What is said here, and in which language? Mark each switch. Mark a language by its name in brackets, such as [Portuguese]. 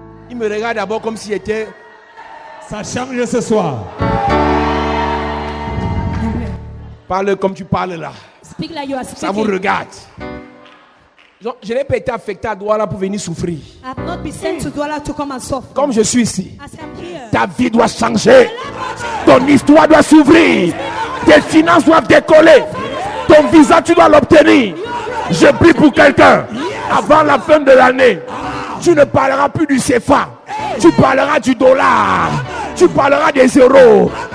[French] ils me regardent d'abord comme si j'étais. Ça change ce soir. Parle comme tu parles là. [English] Speak like you are [French] Ça vous [English] speaking. [French] regarde. Donc, je n'ai pas été affecté à Douala pour venir souffrir. [English] I have not been sent to Douala to come and suffer. [French] Comme je suis ici, [English] As I'm here, [French] ta vie doit changer. Ton histoire doit s'ouvrir. Tes finances doivent décoller. Ton visa, tu dois l'obtenir. Je prie pour quelqu'un. Avant la fin de l'année, tu ne parleras plus du CFA. Tu parleras du dollar. Tu parleras des euros.